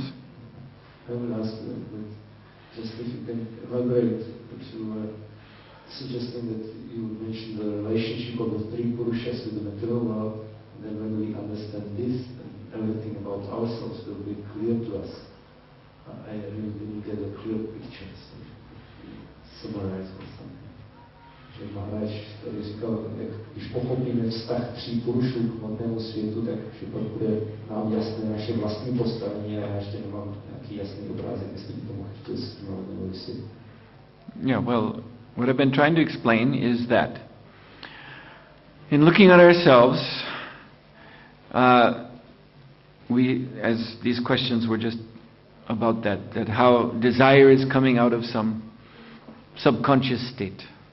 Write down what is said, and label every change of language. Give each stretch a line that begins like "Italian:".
English: Just if you can elaborate to suggesting that you mentioned the relationship of the three Purushas with the material world, and then when we understand this, and everything about ourselves will be clear to us. I really didn't get a clear picture, so summarize or something.
Czech: Že Maharaj tady říkal, jak když pochopíme vztah tří Purušů k hmotnému světu, tak že pak bude nám jasné naše vlastní postavení, a já ještě nemám nějaký jasný obrázek, jestli by to mohl to nebo vysvětlit.
English: Yeah, well, what I've been trying to explain is that in looking at ourselves, as these questions were just about that how desire is coming out of some subconscious state.